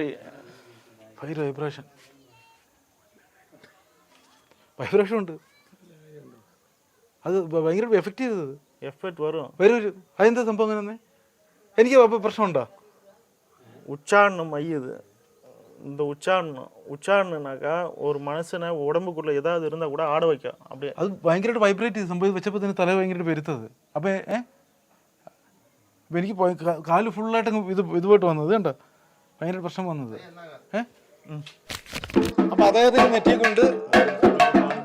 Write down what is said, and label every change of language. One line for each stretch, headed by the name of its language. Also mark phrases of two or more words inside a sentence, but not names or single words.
Malayalam: ഭയങ്കര വൈബ്രേഷൻ ഉണ്ട്. അത് ഭയങ്കര എഫക്റ്റ് ചെയ്തത്. എഫക്റ്റ് വരും. അതെന്താ സംഭവം? അങ്ങനെ എനിക്ക് പ്രശ്നമുണ്ടോ?
Tamil: உச்சாரணம் மையுது. இந்த உச்சாரணம்னாக்கா ஒரு மனுஷனை உடம்புக்குள்ள ஏதாவது இருந்தா கூட ஆட வைக்கும். அப்படியே
Malayalam: അത് ഭയങ്കരമായിട്ട് വൈബ്രേറ്റ് ചെയ്ത് സംഭവം വെച്ചപ്പോൾ തന്നെ തല ഭയങ്കരമായിട്ട് പെരുത്തത്. അപ്പം എനിക്ക് കാല് ഫുള്ളായിട്ട് ഇതുപോയിട്ട് വന്നത് കണ്ടോ, ഭയങ്കര പ്രശ്നം വന്നത്. അപ്പം അദ്ദേഹത്തിന് നെറ്റിയെ കൊണ്ട്